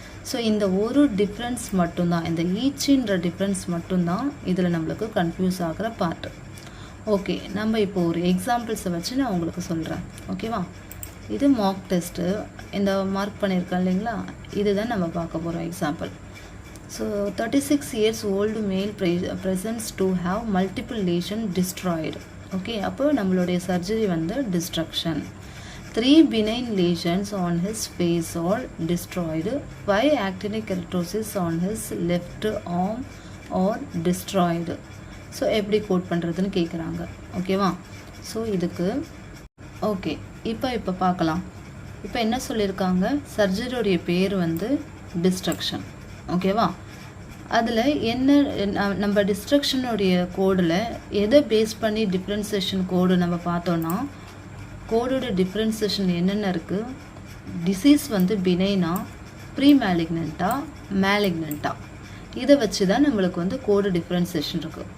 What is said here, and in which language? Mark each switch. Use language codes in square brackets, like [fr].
[ta] So இந்த ஒரு difference மட்டும்தான், இந்த ஈச்சின்ற டிஃப்ரென்ஸ் மட்டும்தான் இதில் நம்மளுக்கு கன்ஃபியூஸ் ஆகிற பார்ட்டு. ஓகே, நம்ம இப்போ ஒரு எக்ஸாம்பிள்ஸை வச்சு நான் உங்களுக்கு சொல்கிறேன். ஓகேவா? இது மார்க் டெஸ்ட்டு. இந்த மார்க் பண்ணியிருக்கேன் இல்லைங்களா, இதுதான் நம்ம பார்க்க போகிறோம் example. [en] So 36 years old male presents to have multiple lesion destroyed. [ta] Okay, அப்போ நம்மளுடைய சர்ஜரி வந்து destruction. [en] 3 benign lesions on his face are destroyed. 5 actinic keratosis on his left arm are destroyed. [ta] So எப்படி கோட் பண்ணுறதுன்னு கேட்குறாங்க. ஓகேவா? So இதுக்கு okay, இப்போ பார்க்கலாம். இப்போ என்ன சொல்லியிருக்காங்க, சர்ஜரியோடைய பேர் வந்து டிஸ்ட்ரக்ஷன். ஓகேவா? அதில் என்ன நம்ம டிஸ்ட்ரக்ஷனுடைய கோடில் எதை பேஸ் பண்ணி டிஃப்ரென்சேஷன் கோடு நம்ம பார்த்தோன்னா, கோடோட டிஃப்ரென்சேஷன் என்னென்ன இருக்குது, டிசீஸ் வந்து பினைனா, ப்ரீ மேலிக்னண்ட்டா, மேலிக்னண்ட்டா, இதை வச்சு தான் நம்மளுக்கு வந்து கோடு டிஃப்ரென்சேஷன் இருக்குது.